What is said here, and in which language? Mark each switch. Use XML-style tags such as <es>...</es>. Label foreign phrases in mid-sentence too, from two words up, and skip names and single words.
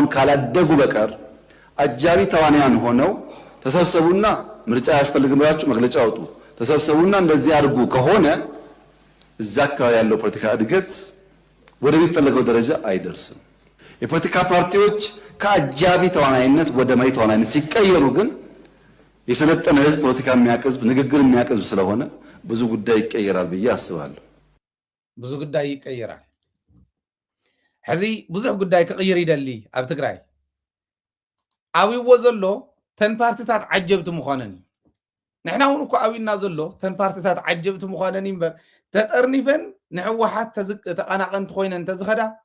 <am>ካላደጉ በቀር አጃቢ ተዋንያን ሆነው ተሰብሰቡና ምርጫ ያስፈልግም ብላችሁ መግለጫ አውጡ፣ ተሰብሰቡና እንደዚህ አድርጉ ከሆነ እዛ አካባቢ ያለው ፖለቲካ እድገት ወደሚፈለገው ደረጃ አይደርስም። የፖለቲካ ፓርቲዎች ከአጃቢ ተዋናይነት ወደ መሪ ተዋናይነት ሲቀየሩ ግን የሰለጠነ ህዝብ ፖለቲካ የሚያቀዝብ ንግግር የሚያቀዝብ ስለሆነ ብዙ ጉዳይ ይቀየራል ብዬ አስባለሁ። ብዙ ጉዳይ ይቀየራል።</am> <ti>ሕዚ ብዙሕ ጉዳይ ክቅይር ይደሊ ኣብ ትግራይ ዓብይዎ ዘሎ ተን ፓርቲታት ዓጀብቲ ምዃነን እዩ። ንሕና እውን እኳ ዓብይና ዘሎ ተን ፓርቲታት ዓጀብቲ ምዃነን እዩ እምበር ተጠርኒፈን ንሕወሓት ተቐናቐንቲ ኮይነን ተዝኸዳ</ti>